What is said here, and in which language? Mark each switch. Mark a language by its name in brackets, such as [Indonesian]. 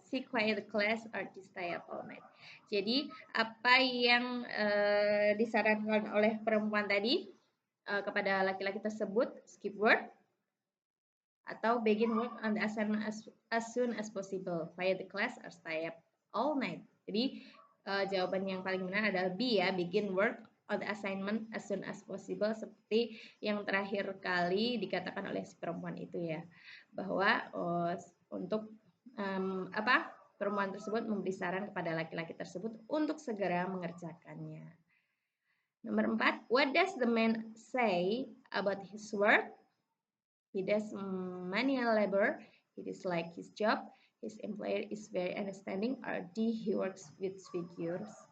[English] C, quiet the class, or to stay up all night. [Indonesian] Jadi apa yang disarankan oleh perempuan tadi kepada laki-laki tersebut? [English] Skip work atau begin work on the assignment as soon as possible. Quiet the class or stay up all night. [Indonesian] Jadi jawaban yang paling benar adalah B ya, [English] begin work on the assignment as soon as possible, [Indonesian] seperti yang terakhir kali dikatakan oleh si perempuan itu ya, bahwa untuk perempuan tersebut memberi saran kepada laki-laki tersebut untuk segera mengerjakannya. [English] Nomor 4, what does the man say about his work? He does manual labor. He dislikes his job. His employer is very understanding. Or D, he works with figures.